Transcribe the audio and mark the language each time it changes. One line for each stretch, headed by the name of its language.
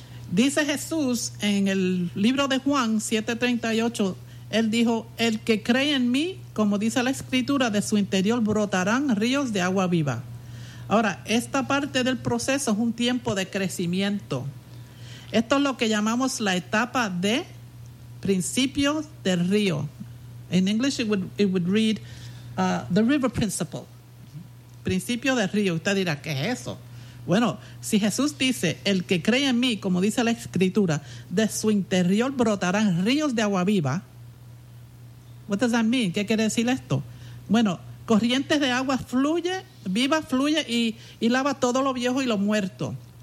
Spanish: Dice Jesús en el libro de Juan 7:38, Él dijo: el que cree en mí, como dice la Escritura, de su interior brotarán ríos de agua viva. Ahora, esta parte del proceso es un tiempo de crecimiento. Esto es lo que llamamos la etapa de principio del río.
English: In English it would read the river principle.
Spanish: Principio del río. Usted dirá, ¿qué es eso? Bueno, si Jesús dice, el que cree en mí, como dice la Escritura, de su interior brotarán ríos de agua viva.
English: What does that mean?
Spanish: ¿Qué quiere decir esto? Bueno, corrientes de agua fluye y lava todo lo viejo y lo muerto.